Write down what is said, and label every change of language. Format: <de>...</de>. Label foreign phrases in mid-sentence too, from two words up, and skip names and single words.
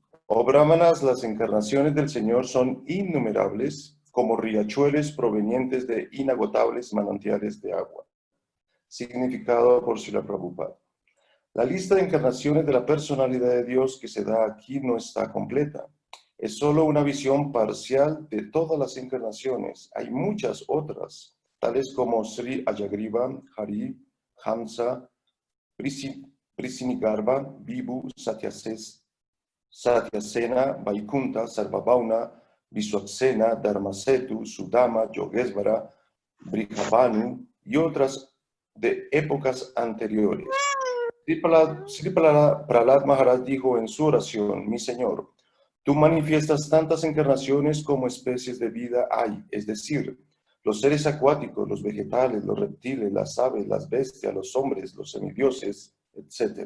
<es>Oh Brahmanas, las encarnaciones del Señor son innumerables como riachuelos provenientes de inagotables manantiales de agua. Significado por Srila Prabhupada. La lista de encarnaciones de la personalidad de Dios que se da aquí no está completa. Es solo una visión parcial de todas las encarnaciones. Hay muchas otras, tales como Sri Ayagriva, Hari, Hamsa, Prisinigarva, Vibhu, Satyasena, Vaikunta, Sarvabhauna, Viswaksena, Dharmasetu, Sudama, Yogesvara, Brihabhanu y otras de épocas anteriores. Sri Prahlad Maharaj dijo en su oración, mi Señor, tú manifiestas tantas encarnaciones como especies de vida hay, es decir, los seres acuáticos, los vegetales, los reptiles, las aves, las bestias, los hombres, los semidioses, etc.</es>